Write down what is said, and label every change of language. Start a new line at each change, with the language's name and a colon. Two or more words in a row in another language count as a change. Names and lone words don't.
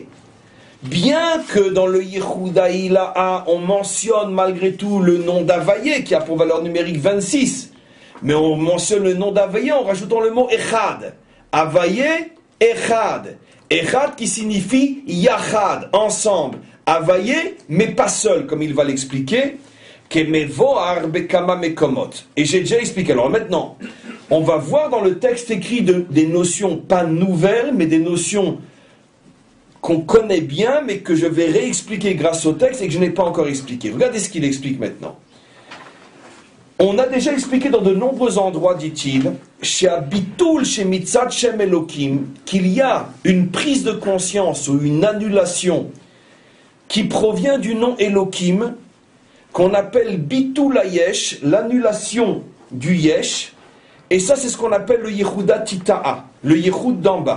French: Bien que dans le
Hebrew: יחוד עילאה,
French: on mentionne malgré tout le nom d'Havaye, qui a pour valeur numérique 26, mais on mentionne le nom d'Havaye en rajoutant le mot Echad.
Hebrew: הוויה אחד.
French: Echad qui signifie Yachad, ensemble. Havaye, mais pas seul, comme il va l'expliquer.
Hebrew: כמבואר בכמה מקומות.
French: Et j'ai déjà expliqué. Alors maintenant, on va voir dans le texte écrit des notions pas nouvelles, mais des notions qu'on connaît bien, mais que je vais réexpliquer grâce au texte et que je n'ai pas encore expliqué. Regardez ce qu'il explique maintenant. On a déjà expliqué dans de nombreux endroits, dit-il, chez Abitul, chez
Hebrew: מצד שם אלקים,
French: qu'il y a une prise de conscience ou une annulation qui provient du nom Elokim, qu'on appelle
Hebrew: ביטול יש,
French: l'annulation du Yesh, et ça c'est ce qu'on appelle le
Hebrew: יחודא תתאה,
French: le Yehud d'en bas.